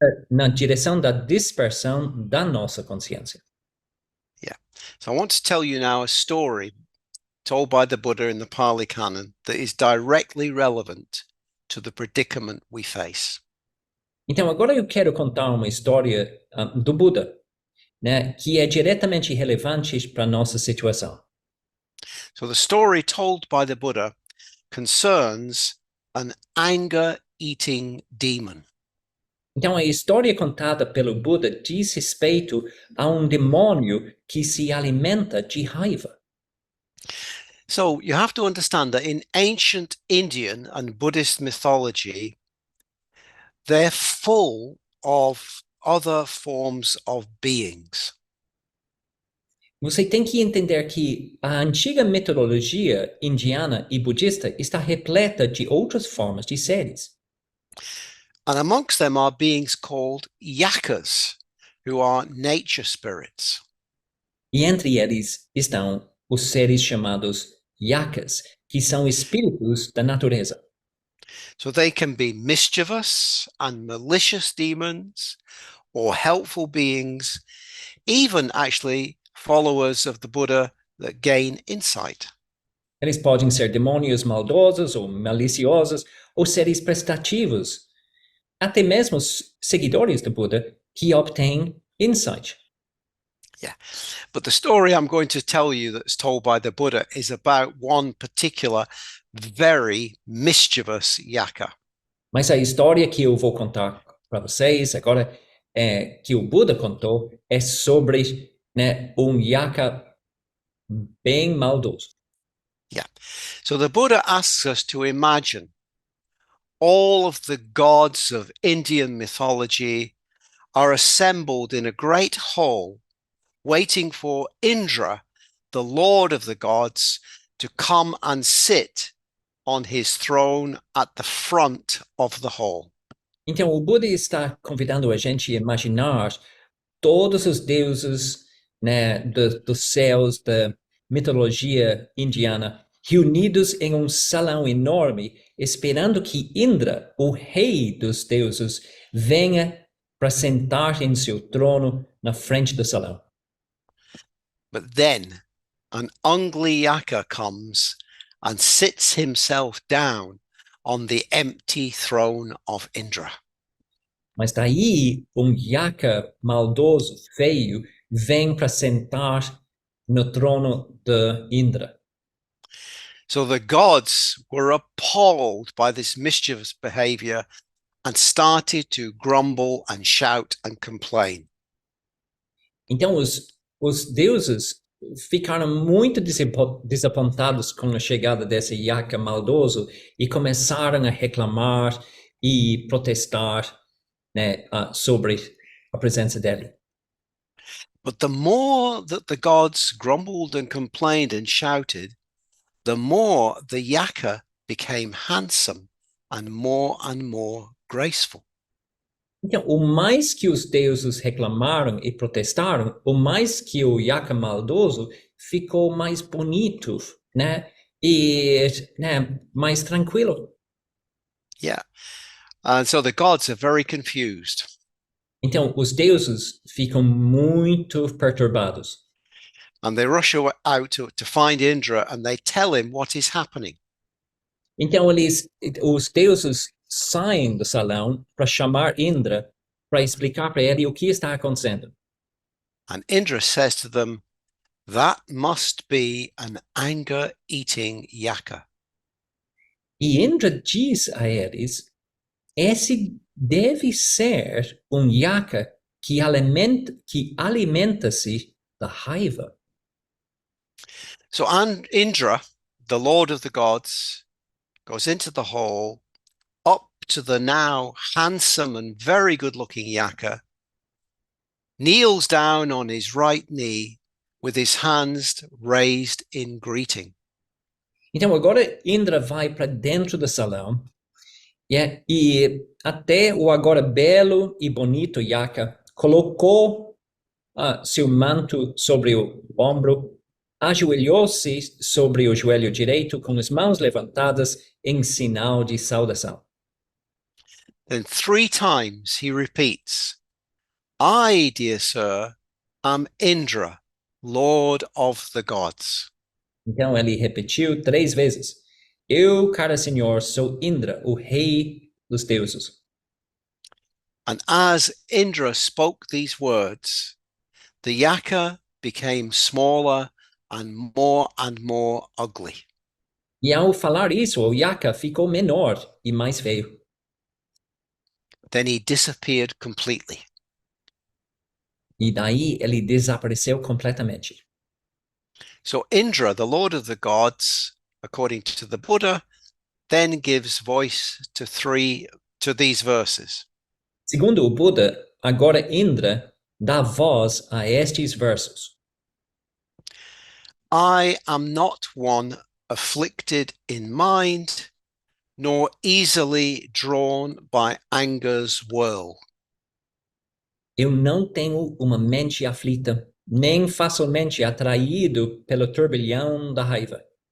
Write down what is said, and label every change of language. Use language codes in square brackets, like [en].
[pt] Na direção da dispersão da nossa consciência. [en] Yeah. So I want to tell you now a story told by the Buddha in the Pali Canon that is directly relevant to the predicament we face. [pt] Então, agora eu quero contar uma história do Buda, né, que é diretamente relevante para a nossa situação. [en] So the story told by the Buddha concerns an anger-eating demon. [pt] Então, a história contada pelo Buda diz respeito a demônio que se alimenta de raiva. [en] So you have to understand that in ancient Indian and Buddhist mythology, they're full of other forms of beings. [pt] Você tem que entender que a antiga metodologia indiana e budista está repleta de outras formas de seres. [en] And amongst them are beings called yakas, who are nature spirits. [pt] E entre eles estão os seres chamados yakas, que são espíritos da natureza. [en] So they can be mischievous and malicious demons, or helpful beings, even actually followers of the Buddha that gain insight. [pt] Eles podem ser demônios maldosos ou maliciosos, ou seres prestativos, até mesmo seguidores do Buda que obtêm insight. [en] Yeah, but the story I'm going to tell you that's told by the Buddha is about one particular very mischievous yaka. [pt] Mas a história que eu vou contar para vocês agora, que o Buda contou, é sobre, né, yaka bem maldoso. [en] Yeah, so the Buddha asks us to imagine all of the gods of Indian mythology are assembled in a great hall, waiting for Indra, the lord of the gods, to come and sit on his throne at the front of the hall. [pt] Então, o Buda está convidando a gente a imaginar todos os deuses, né, dos céus, da mitologia indiana, reunidos em um salão enorme, esperando que Indra, o rei dos deuses, venha para sentar em seu trono na frente do salão. [en] But then an ugly yaka comes and sits himself down on the empty throne of Indra. [pt] Mas daí, yaka maldoso, feio, vem para sentar no trono de Indra. [en] So the gods were appalled by this mischievous behavior and started to grumble and shout and complain. [pt] Então, os deuses ficaram muito desapontados com a chegada desse yaka maldoso e começaram a reclamar e protestar, né, sobre a presença dele. [en] But the more that the gods grumbled and complained and shouted, the more the yaka became handsome and more graceful. [pt] Então, o mais que os deuses reclamaram e protestaram, o mais que o yaka maldoso ficou mais bonito, né? E, né, mais tranquilo. [en] Yeah. And so the gods are very confused. [pt] Então, os deuses ficam muito perturbados. [en] And they rush out to find Indra and they tell him what is happening. [pt] Então, os deuses saem do salão para chamar Indra, para explicar para ele o que está acontecendo. [en] And Indra says to them, that must be an anger-eating yaka. [pt] E Indra diz a eles, esse deve ser yaka que alimenta-se da raiva. [en] So Indra, the lord of the gods, goes into the hall, up to the now handsome and very good-looking yaka, kneels down on his right knee with his hands raised in greeting. [pt] Então agora Indra vai para dentro do salão, e até o agora belo e bonito yaka colocou seu manto sobre o ombro, ajoelhou-se sobre o joelho direito com as mãos levantadas em sinal de saudação. [en] Then 3 times he repeats, I, dear sir, am Indra, lord of the gods. [pt] Então ele repetiu 3 vezes. Eu, cara senhor, sou Indra, o rei dos deuses. [en] And as Indra spoke these words, the yaka became smaller and more ugly. [pt] E ao falar isso, o yaka ficou menor e mais feio. [en] Then he disappeared completely. [pt] E daí ele desapareceu completamente. [en] So Indra, the lord of the gods, according to the Buddha, then gives voice to these verses. [pt] Segundo o Buda, agora Indra dá voz a estes versos. [en] I am not one afflicted in mind, nor easily drawn by anger's whirl. [pt] Eu não tenho uma mente aflita, nem facilmente atraído pelo turbilhão da raiva.